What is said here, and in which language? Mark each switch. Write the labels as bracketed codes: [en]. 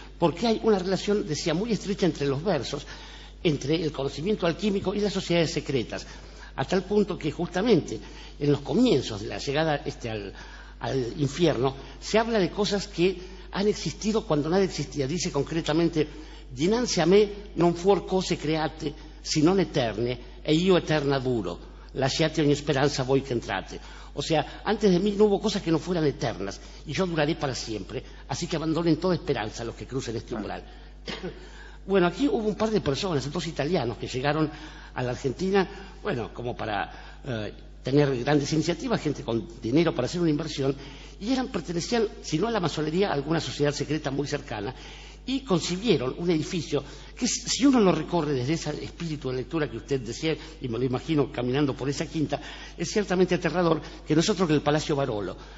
[es] Porque hay una relación, decía, muy estrecha entre los versos, entre el conocimiento alquímico y las sociedades secretas, a tal punto que justamente en los comienzos de la llegada al infierno se habla de cosas que han existido cuando nada existía. [it] Dice concretamente: dinanzi a me non fuor cose create sino eterne e io eterna duro, lasciate ogni speranza voi che entrate. [es] O sea, antes de mí no hubo cosas que no fueran eternas y yo duraré para siempre, así que abandonen toda esperanza los que crucen este umbral. Bueno, aquí hubo un par de personas, 2 italianos, que llegaron a la Argentina, como para tener grandes iniciativas, gente con dinero para hacer una inversión, y pertenecían, si no a la masonería, a alguna sociedad secreta muy cercana, y concibieron un edificio que, si uno lo recorre desde ese espíritu de lectura que usted decía, y me lo imagino caminando por esa quinta, es ciertamente aterrador, que nosotros que el Palacio Barolo.